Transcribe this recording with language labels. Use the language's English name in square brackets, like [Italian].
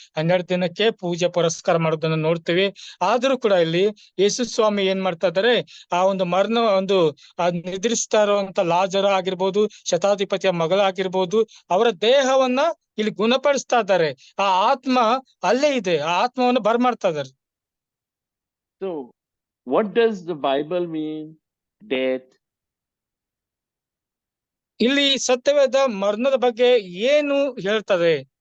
[Kannada] 12 ದಿನಕ್ಕೆ ಪೂಜೆ ಪುರಸ್ಕಾರ ಮಾಡೋದನ್ನ ನೋಡ್ತೀವಿ. ಆದ್ರೂ ಕೂಡ ಇಲ್ಲಿ ಯೇಸು ಸ್ವಾಮಿ ಏನ್ ಮಾಡ್ತಾ ಇದಾರೆ, ಆ ಒಂದು ಮರಣ ನಿದ್ರಿಸ್ತಾ ಇರುವಂತ ಲಾಜರ ಆಗಿರ್ಬೋದು, ಶತಾಧಿಪತಿಯ ಮಗಳಾಗಿರ್ಬೋದು, ಅವರ ದೇಹವನ್ನ ಇಲ್ಲಿ ಗುಣಪಡಿಸ್ತಾ ಇದ್ದಾರೆ. ಆ ಆತ್ಮ ಅಲ್ಲೇ ಇದೆ, ಆ ಆತ್ಮವನ್ನು ಬರ್ಮಾಡ್ತಾ ಇದ್ದಾರೆ. [English] So what does the Bible mean death? [Kannada] ಇಲ್ಲಿ ಸತ್ಯವೇದ ಮರಣದ ಬಗ್ಗೆ ಏನು ಹೇಳ್ತದೆ?